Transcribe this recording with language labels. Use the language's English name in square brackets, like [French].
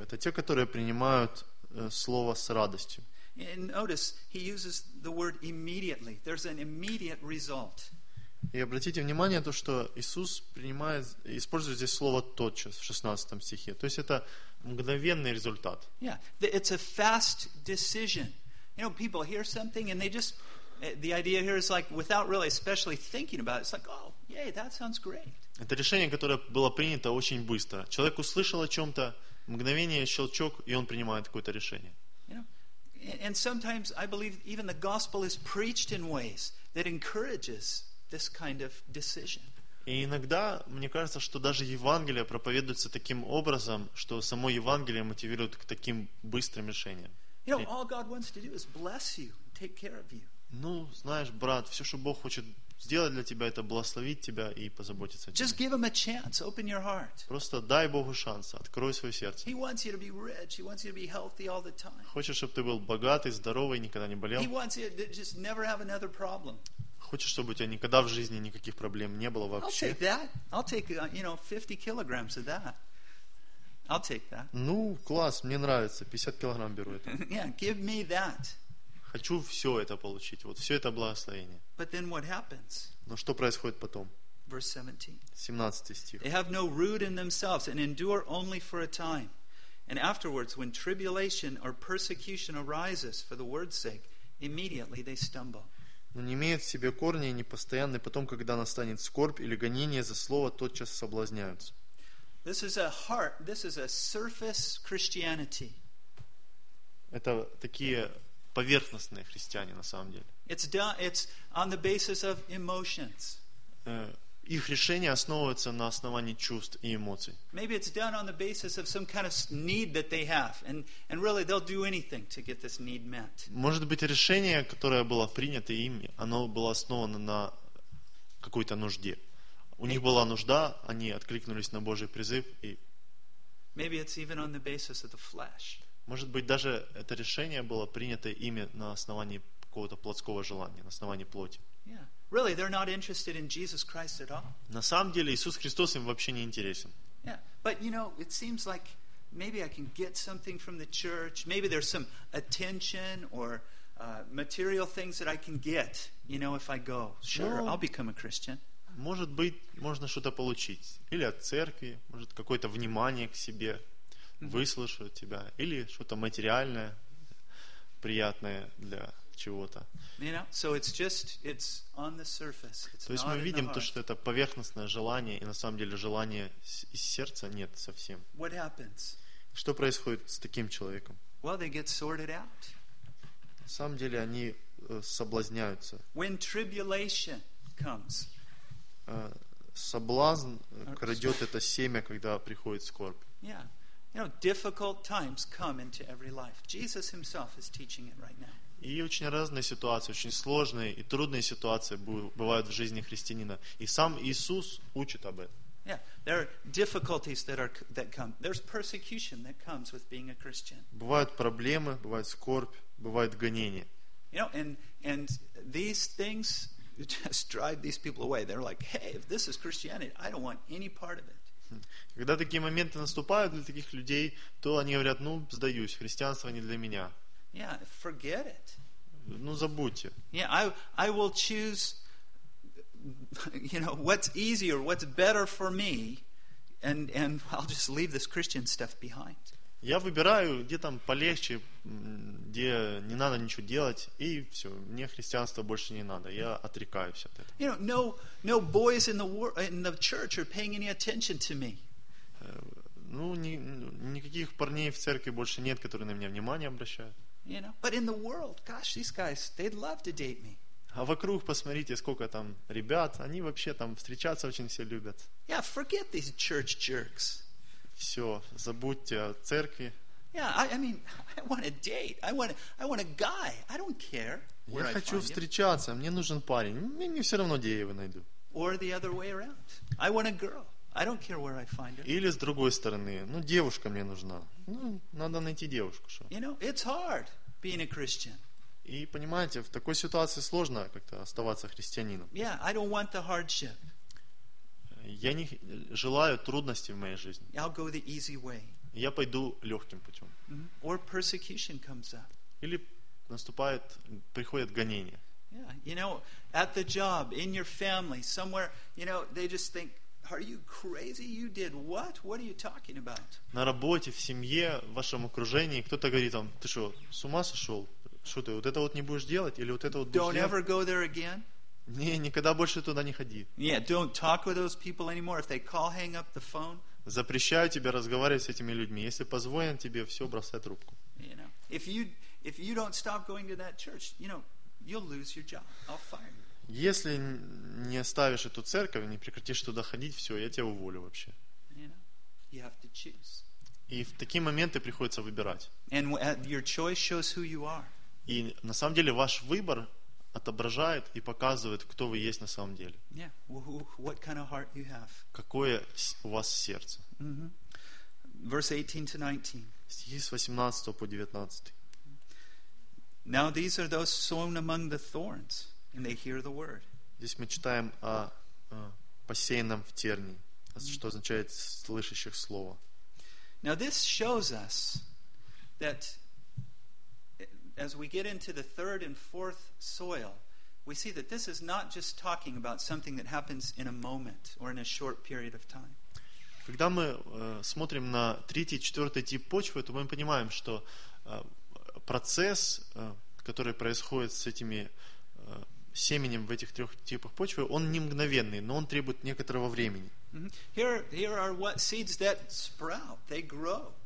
[Russian] Это те, которые принимают слово с радостью. [English] And notice he uses the word immediately. There's an immediate result. [Russian] И обратите внимание на то, что Иисус принимает, использует здесь слово «тотчас» в 16 стихе. То есть это мгновенный результат. [English] Yeah, it's a fast decision. You know, people hear something and they just, the idea here is like, without really especially thinking about it, it's like, oh, yay, that sounds great. [Russian] Это решение, которое было принято очень быстро. Человек услышал о чем-то, мгновение, щелчок, и он принимает какое-то решение. [English] You know, and sometimes I believe even the gospel is preached in ways that encourages this kind of decision. [Russian] И иногда мне кажется, что даже Евангелие проповедуется таким образом, что само Евангелие мотивирует к таким быстрым решениям. [English] You know, all God wants to do is bless you, take care of you. [Russian] Ну, знаешь, брат, все, что Бог хочет сделать для тебя, это благословить тебя и позаботиться о тебе. [English] Just give him a chance, open your heart. [Russian] Просто дай Богу шанс, открой свое сердце. [English] He wants you to be rich, he wants you to be healthy all the time. [Russian] Хочешь, чтобы ты был богатый, здоровый, никогда не болел. [English] He wants you to just never have another problem. [Russian] Хочешь, чтобы у тебя никогда в жизни никаких проблем не было вообще? [English] I'll take that. I'll take, you know, 50 kilograms of that. I'll take that. [Russian] Ну, класс, мне нравится. 50 килограмм беру это. [English] Yeah, give me that. [Russian] Хочу все это получить. Вот все это благословение. [English] But then what happens? [Russian] Но что происходит потом? [English] Verse 17. [Russian] 17 стих. [English] They have no root in themselves and endure only for a time. And afterwards, when tribulation or persecution arises for the word's sake, immediately they stumble. [Russian] Но не имеют в себе корни и непостоянны, потом, когда настанет скорбь или гонение за слово, тотчас соблазняются. [English] This is a heart, this is a surface Christianity. [Russian] Это такие поверхностные христиане на самом деле. [English] It's on the basis of emotions. [Russian] Их решения основываются на основании чувств и эмоций. [English] Maybe it's done on the basis of some kind of need that they have, and really they'll do anything to get this need met. [Russian] Может быть, решение, которое было принято ими, оно было основано на какой-то нужде. У них была нужда, они откликнулись на Божий призыв и. [English] Maybe it's even on the basis of the flesh. [Russian] Может быть, даже это решение было принято ими на основании какого-то плотского желания, на основании плоти. [English] Yeah. Really, they're not interested in Jesus Christ at all. [Russian] На самом деле, Иисус Христос им вообще не интересен. [English] Yeah, but you know, it seems like maybe I can get something from the church. Maybe there's some attention or material things that I can get. You know, if I go, sure, I'll become a Christian. [Russian] Может быть, можно что-то получить, или от церкви, может какое-то внимание к себе, выслушают тебя, или что-то материальное, приятное для чего-то. [English] You know, so it's just, it's on the surface. It's [Russian] то есть мы видим то, что это поверхностное желание, и на самом деле желания из сердца нет совсем. [English] What happens? [Russian] Что происходит с таким человеком? [English] Well, they get sorted out. [Russian] На самом деле они соблазняются. [English] When tribulation comes. [Russian] Соблазн крадет это семя, когда приходит скорбь. [English] Yeah. You know, difficult times come into every life. Jesus himself is teaching it right now. [Russian] И очень разные ситуации, очень сложные и трудные ситуации бывают в жизни христианина. И сам Иисус учит об этом. [English] Yeah, there are difficulties that come. There's persecution that comes with being a Christian. [Russian] Бывают проблемы, бывает скорбь, бывает гонение. [English] You know, and these things just drive these people away. They're like, hey, if this is Christianity, I don't want any part of it. [Russian] Когда такие моменты наступают для таких людей, то они говорят, ну, сдаюсь, христианство не для меня. [English] Yeah, forget it. [Russian] Ну, забудьте. [English] Yeah, I will choose, you know, what's easier, what's better for me, and I'll just leave this Christian stuff behind. [Russian] Я выбираю, где там полегче, где не надо ничего делать, и все, мне христианство больше не надо, я отрекаюсь от этого. [English] You know, no boys in the church are paying any attention to me. [Russian] Ну, никаких парней в церкви больше нет, которые на меня внимание обращают. [English] You know, but in the world, gosh, these guys, they'd love to date me. [Russian] А вокруг посмотрите, сколько там ребят, они вообще там встречаться очень все любят. [English] Yeah, forget these church jerks. [Russian] Все, забудьте о церкви. [English] Yeah, I mean, I want a date. I want a guy. I don't care where I find you. [Russian] Встречаться. Мне нужен парень. Мне все равно, где я его найду. [English] Or the other way around. I want a girl. I don't care where I find her. [Russian] Или с другой стороны, ну девушка мне нужна. Ну, надо найти девушку, что. [English] You know, it's hard being a Christian. [Russian] И понимаете, в такой ситуации сложно как-то оставаться христианином. [English] Yeah, I don't want the hardship. [Russian] Я не желаю трудностей в моей жизни. [English] I'll go the easy way. [Russian] Я пойду легким путем. [English] Mm-hmm. Or persecution comes up. [Russian] Или наступает, приходит гонение. [English] Yeah, you know, at the job, in your family, somewhere, you know, they just think, are you crazy? You did what? What are you talking about? [Russian] На работе, в семье, в вашем окружении, кто-то говорит вам, ты что, с ума сошел? Что ты, вот это вот не будешь делать? Или вот это вот будешь [English] Don't [Russian] делать? [English] Ever go there again. [Russian] Не, никогда больше туда не ходи. [English] Yeah, don't talk with those people anymore. If they call, hang up the phone. [Russian] Запрещаю тебе разговаривать с этими людьми. Если позвонят тебе, все, бросай трубку. [English] You know, if you don't stop going to that church, you know, you'll lose your job. I'll fire you. [Russian] Если не оставишь эту церковь, не прекратишь туда ходить, все, я тебя уволю вообще. [English] You know, you have to choose. [Russian] И в такие моменты приходится выбирать. [English] And your choice shows who you are. [Russian] И на самом деле ваш выбор отображает и показывает, кто вы есть на самом деле. [English] Yeah. What kind of heart you have. [Russian] Какое у вас сердце. [English] Mm-hmm. Verse 18-19. [Russian] Стихи с 18 по 19. [English] Now these are those sown among the thorns, and they hear the word. [Russian] Здесь мы читаем о посеянном в тернии, mm-hmm. что означает слышащих слово. [English] Now this shows us that as we get into the third and fourth soil, we see that this is not just talking about something that happens in a moment or in a short period of time. [Russian] Когда мы смотрим на третий, четвертый тип почвы, то мы понимаем, что процесс, который происходит с этими семенем в этих трех типах почвы, он не мгновенный, но он требует некоторого времени. [English] Mm-hmm. Here are what seeds that sprout. They grow.